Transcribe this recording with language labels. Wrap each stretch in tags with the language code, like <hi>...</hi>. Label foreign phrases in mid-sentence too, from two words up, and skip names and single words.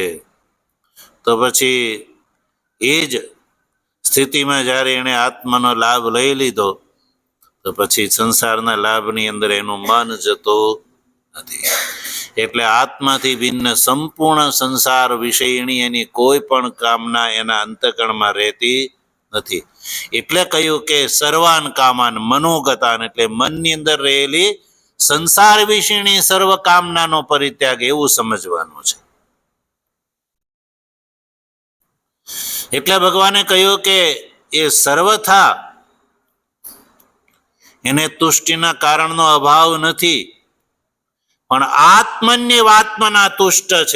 <gu>તો પછી એ જ સ્થિતિમાં જ્યારે એણે આત્માનો લાભ લઈ લીધો તો પછી સંસારના લાભની અંદર એનું મન જતું નથી. એટલે આત્માથી ભિન્ન સંપૂર્ણ સંસાર વિષયની એની કોઈ પણ કામના એના અંતઃકરણમાં રહેતી નથી. એટલે કહ્યું કે</gu> <sa>सर्वान कामान मनोगतान,</sa> <gu>એટલે મનની અંદર રહેલી સંસાર વિષયની સર્વ કામનાનો પરિત્યાગ, એવું સમજવાનું છે. એટલે ભગવાને કહ્યું કે એ સર્વથા એને તુષ્ટિના કારણનો અભાવ નથી, પણ</gu> <sa>आत्मन्यव आत्मना तुष्ट</sa> <gu>છે.</gu>